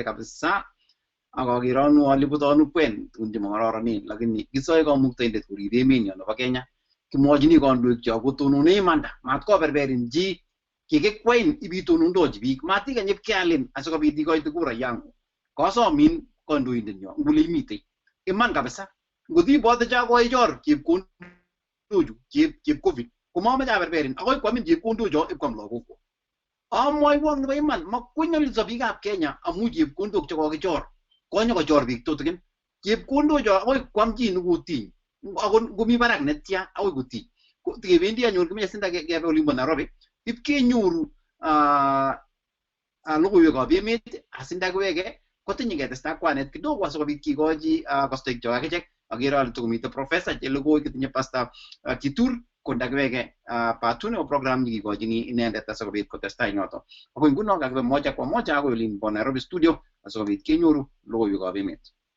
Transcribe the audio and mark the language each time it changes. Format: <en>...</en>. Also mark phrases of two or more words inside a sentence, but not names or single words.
<kln>kabisa akakironu aliputonu kwen tunji mangororonin lakini kisoe kamuktaindet korib emenyo nebo Kenya kimwochini kandoik cho kotonone imanda mat koberberin chi kikikwain ibitonondochi biik matikany ipkealin asikobit ikoite</kln> <sw>kura yangu</sw> <kln>kosomin kandoindenyo ngule imitei iman kabisa ngot ibote cha koichor chepkondochu chep covid komameche aberberin akoi kwamin chepkondocho ipkwam lagokwo amwoiwok nebo iman makwenyolso biikab Kenya amu chepkondok chekokichor konyo kochor biik tutigin chepkondocho akoi kwam chi nekutiny ako ngomi barak netya akoi kutiny kebendi anyun kimeche sinda kebe olimbo Nairobi ipkenyoru logoiwekab emet asinda kiweke kotinye ketesta kwanet kidogo asikobit kikochi kostoik cho akichek akere ale tukomite professor chelogoi kitinye pastor Kitur kondakiweke patune o program nikikochini inendet asikobit kotestai yoto ako nguno kakibe</kln> <sw>moja kwa moja</sw> <kln>akoi olimbo Nairobi studio asikobit kenyoru logoiwekab emet</kln>